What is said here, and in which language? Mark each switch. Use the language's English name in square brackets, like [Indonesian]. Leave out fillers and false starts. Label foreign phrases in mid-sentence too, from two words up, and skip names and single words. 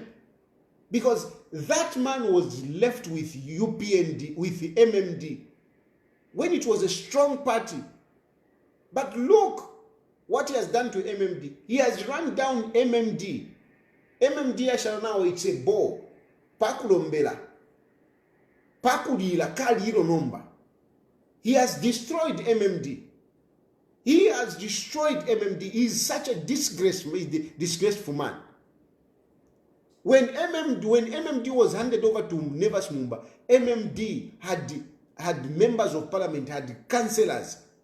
[English] Because that man was left with UPND, with the MMD, when it was a strong party. But look what he has done to MMD. He has run down MMD. MMD ashara now, it's a ball. [Bemba] Pakulombela. Pakulila kaliro nomba. [English] He has destroyed MMD. He has destroyed MMD. He is such a disgraceful man. When MMD was handed over to Vaneva Smumba, MMD had members of parliament, had councillors.